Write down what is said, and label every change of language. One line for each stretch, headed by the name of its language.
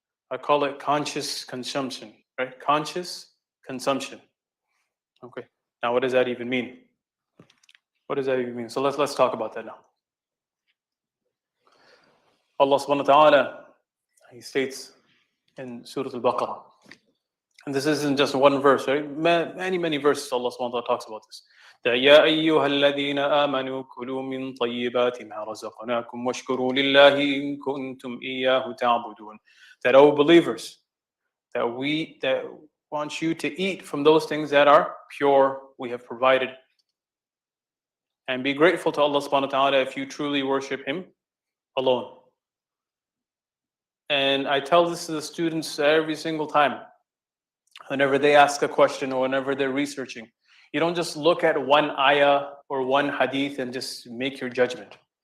English: I call it conscious consumption, right? Conscious consumption. Okay. Now, what does that even mean? What does that even mean? So let's talk about that now. Allah subhanahu wa ta'ala, He states in Surah Al-Baqarah, and this isn't just one verse, right? Many verses Allah subhanahu wa ta'ala talks about this.
Arabic: يا أيها الذين آمنوا كلوا من طيبات ما رزقناكم واشكروا لله إن كنتم إياه تعبدون.
English: That, O believers, that want you to eat from those things that are pure we have provided, and be grateful to Allah subhanahu wa ta'ala if you truly worship Him alone. And I tell this to the students every single time. whenever they ask a question or whenever they're researching, you don't just look at one ayah or one hadith and just make your judgment.